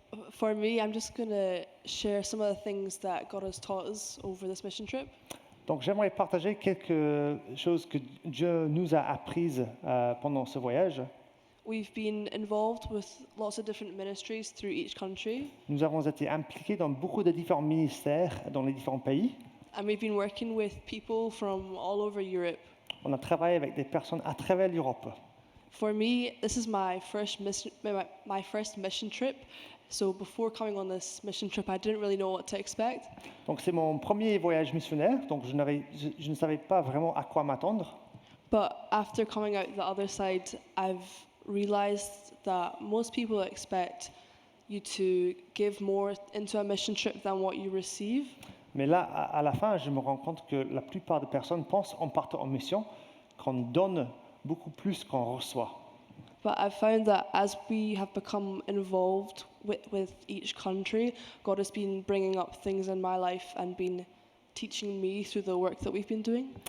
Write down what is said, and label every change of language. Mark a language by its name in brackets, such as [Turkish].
[English] For me, I'm just going to share some of the things that God has taught us over this mission trip. [French] Donc j'aimerais partager quelque chose que Dieu nous a apprises pendant ce voyage. [English] We've been involved with lots of different ministries through each country, [French] Nous avons été impliqués dans beaucoup de différents ministères dans les différents pays. [English] and we've been working with people from all over Europe. [French] On a travaillé avec des personnes à travers l'Europe. [English] For me, this is my first mission trip. So before coming on this mission trip, I didn't really know what to expect. [French] Donc c'est mon premier voyage missionnaire, donc je ne savais pas vraiment à quoi m'attendre. [English] But after coming out the other side, I've realized that most people expect you to give more into a mission trip than what you receive. [French] Mais là, à la fin, je me rends compte que la plupart des personnes pensent, en partant en mission, qu'on donne beaucoup plus qu'on reçoit. [English] But I've found that as we have become involved with each country, God has been bringing up things in my life and been teaching me through the work that we've been doing.